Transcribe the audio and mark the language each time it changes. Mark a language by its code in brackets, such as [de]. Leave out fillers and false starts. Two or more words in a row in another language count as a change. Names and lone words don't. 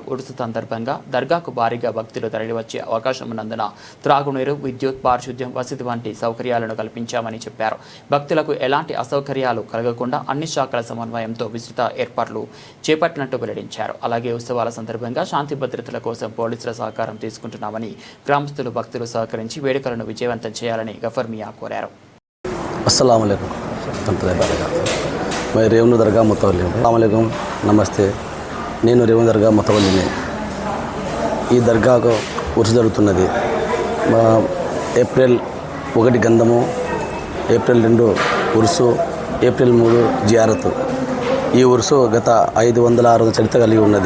[te] ఉరుసు సందర్భంగా దర్గాకు భారీగా భక్తులు తరలివచ్చే అవకాశం ఉన్నందున త్రాగునీరు, విద్యుత్, పారిశుద్ధ్యం, వసతి వంటి సౌకర్యాలను కల్పించామని చెప్పారు. భక్తులకు ఎలాంటి అసౌకర్యాలు కలగకుండా అన్ని శాఖల సమన్వయంతో విస్తృత ఏర్పాట్లు చేపట్టినట్టు వెల్లడించారు. అలాగే ఉత్సవాల సందర్భంగా శాంతి భద్రతల కోసం పోలీసుల సహకారం తీసుకుంటున్నామని, గ్రామస్తులు భక్తులు సహకరించి వేడుకలను విజయవంతం చేయాలని గఫర్ మియా కోరారు. [ar] السلام عليكم [hi] मैं रेवनु दरगाह मुतवल्ली अस्सलाम నమస్తే. [te] నేను రేవణ దర్గా ముతవల్లిని. ఈ దర్గాకు ఉరుసు జరుగుతున్నది. ఏప్రిల్ 1 గంధము, ఏప్రిల్ 2 ఉరుసు, ఏప్రిల్ 3 జియారత్. ఈ ఉరుసు గత 560 చరిత్ర కలిగి ఉన్నది.